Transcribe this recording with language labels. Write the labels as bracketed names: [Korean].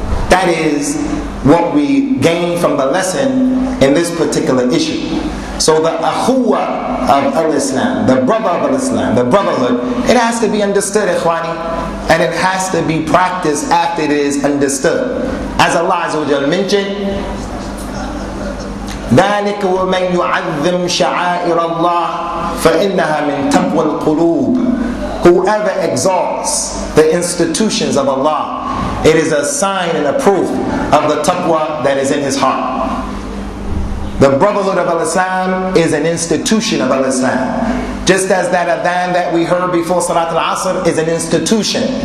[English] That is what we gain from the lesson in this particular issue. So the akhuwa of al-Islam, the brother of al-Islam, the brotherhood, it has to be understood, ikhwani, and it has to be practiced after it is understood. As Allah Azza wa Jalla mentioned, [Arabic] ذَلِكَ وَمَنْ يُعَظِّمْ شَعَائِرَ اللَّهِ فَإِنَّهَا مِنْ تَقْوَى الْقُلُوبِ. [English] Whoever exalts the institutions of Allah, it is a sign and a proof of the taqwa that is in his heart. The Brotherhood of Al-Islam is an institution of Al-Islam. Just as that adhan that we heard before Salat al-Asr is an institution.